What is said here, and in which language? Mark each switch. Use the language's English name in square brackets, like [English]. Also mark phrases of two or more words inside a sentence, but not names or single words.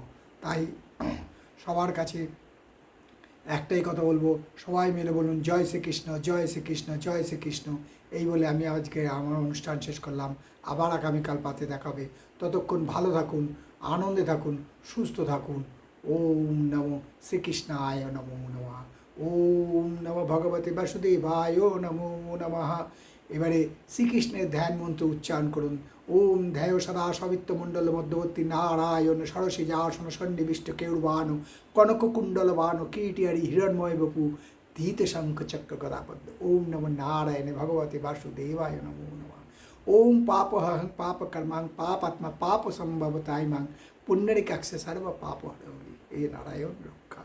[Bangla] তাই সবার কাছে একটাই কথা বলবো, সবাই মিলে বলুন জয় শ্রীকৃষ্ণ, জয় শ্রীকৃষ্ণ, জয় শ্রীকৃষ্ণ। এই বলে আমি আজকে আমার অনুষ্ঠান শেষ করলাম। আবার আগামীকাল পাতে দেখাবে। ততক্ষণ ভালো থাকুন, আনন্দে থাকুন, সুস্থ থাকুন। [Sanskrit] ওম নমো শ্রীকৃষ্ণায় নমো নমঃ। ওম নমো ভগবতে বাসুদেবায় নমো নমঃ। [Bangla] এবারে শ্রীকৃষ্ণের ধ্যান মন্ত্র উচ্চারণ করুন। [Sanskrit] ওম ধ্যায় সদা সবিত্ত মণ্ডল মধ্যবর্তী নারায়ণ সরসিজ আসন সন্নিবিষ্ট কেউরবান কনক কুণ্ডল বান কীটিয়ারি হিরণময় বপু ধীত শঙ্খ চক্র গদাপদ্ম। ওম নমো নারায়ণে ভগবতে বাসুদেবায় নমো নমঃ। ওম পাপহং পাপ কর্মাং পাপাত্মা পাপ সম্ভবতায় মাং পুণ্যরিকাক্ষ সর্ব পাপ হরি। এ নারায়ণ।